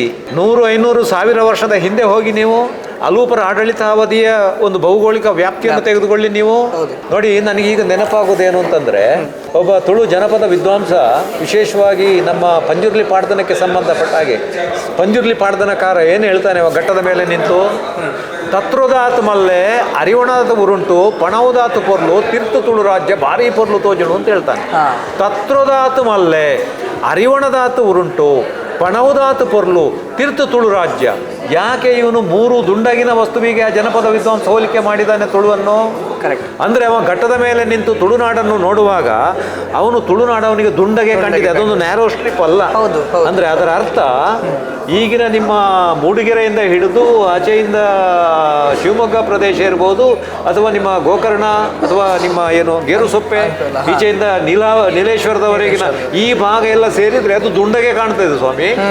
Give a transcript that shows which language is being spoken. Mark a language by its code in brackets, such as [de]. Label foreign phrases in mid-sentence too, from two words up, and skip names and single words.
[kn] 100, 500, 1000 ವರ್ಷದ ಹಿಂದೆ ಹೋಗಿ ನೀವು ಅಲೂಪರ ಆಡಳಿತಾವಧಿಯ ಒಂದು ಭೌಗೋಳಿಕ ವ್ಯಾಪ್ತಿಯನ್ನು ತೆಗೆದುಕೊಳ್ಳಿ ನೀವು ನೋಡಿ. ನನಗೀಗ ನೆನಪಾಗೋದೇನು ಅಂತಂದ್ರೆ, ಒಬ್ಬ ತುಳು ಜನಪದ ವಿದ್ವಾಂಸ, ವಿಶೇಷವಾಗಿ ನಮ್ಮ ಪಂಜುರ್ಲಿ ಪಾಡ್ದನಕ್ಕೆ ಸಂಬಂಧಪಟ್ಟ ಹಾಗೆ ಪಂಜುರ್ಲಿ ಪಾಡ್ದನಕಾರ ಏನು ಹೇಳ್ತಾನೆ ಘಟ್ಟದ ಮೇಲೆ ನಿಂತು, [tcy] ತತ್ರೋದಾತು ಮಲ್ಲೆ ಅರಿವಣದ ಉರುಂಟು ಪಣವುದಾತು ಪೊರ್ಲು ತಿರ್ತು ತುಳು ರಾಜ್ಯ ಭಾರಿ ಪೊರ್ಲು ತೋಜಳು [kn] ಅಂತ ಹೇಳ್ತಾನೆ. [tcy] ತತ್ರೋದಾತು ಮಲ್ಲೆ ಅರಿವಣದಾತು ಉರುಂಟು ಪಣವುದಾತು ಪೊರ್ಲು ತಿರ್ತು ತುಳು ರಾಜ್ಯ. [kn] ಯಾಕೆ ಇವನು 3 ದುಂಡಗಿನ ವಸ್ತುವಿಗೆ ಆ ಜನಪದ ವಿದ್ವಾಂಸ ಹೋಲಿಕೆ ಮಾಡಿದ್ದಾನೆ ತುಳುವನ್ನು? ಅಂದ್ರೆ ಅವ ಘಟ್ಟದ ಮೇಲೆ ನಿಂತು ತುಳುನಾಡನ್ನು ನೋಡುವಾಗ ಅವನು ತುಳುನಾಡು ಅವನಿಗೆ ದುಂಡಗೆ ಕಂಡಿದೆ, ಅದೊಂದು [en] narrow strip [kn] ಅಲ್ಲ. ಅಂದ್ರೆ ಅದರ ಅರ್ಥ ಈಗಿನ ನಿಮ್ಮ ಮೂಡಿಗೆರೆಯಿಂದ ಹಿಡಿದು ಆಚೆಯಿಂದ ಶಿವಮೊಗ್ಗ ಪ್ರದೇಶ ಇರ್ಬೋದು, ಅಥವಾ ನಿಮ್ಮ ಗೋಕರ್ಣ, ಅಥವಾ ನಿಮ್ಮ ಏನು ಗೇರುಸೊಪ್ಪೆ, ಈಚೆಯಿಂದ ನೀಲೇಶ್ವರದವರೆಗಿನ ಈ ಭಾಗ ಎಲ್ಲ ಸೇರಿದ್ರೆ ಅದು ದುಂಡಗೆ ಕಾಣ್ತದೆ ಸ್ವಾಮಿ.